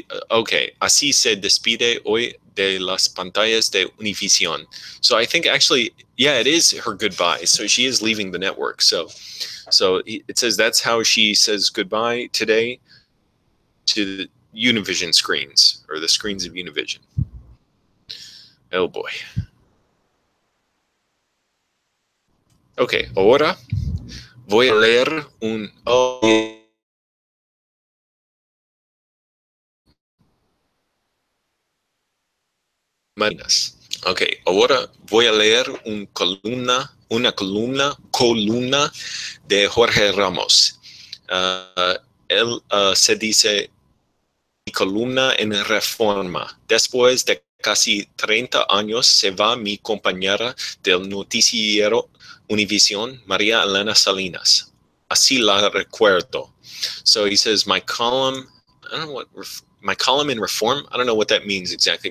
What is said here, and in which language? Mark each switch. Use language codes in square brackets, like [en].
[es] Okay, así se despide hoy de las pantallas de Univision. [en] So I think actually, yeah, it is her goodbye. So she is leaving the network. So it says that's how she says goodbye today to the Univision screens, or the screens of Univision. Oh boy. [es] Okay, ahora voy a leer un... Oh, Marinas. Ok, ahora voy a leer una columna de Jorge Ramos. Él se dice mi columna en Reforma. Después de casi 30 años se va mi compañera del noticiero Univision, María Elena Salinas. Así la recuerdo. [en] So he says, my column, I don't know what, my column in Reform, I don't know what that means exactly.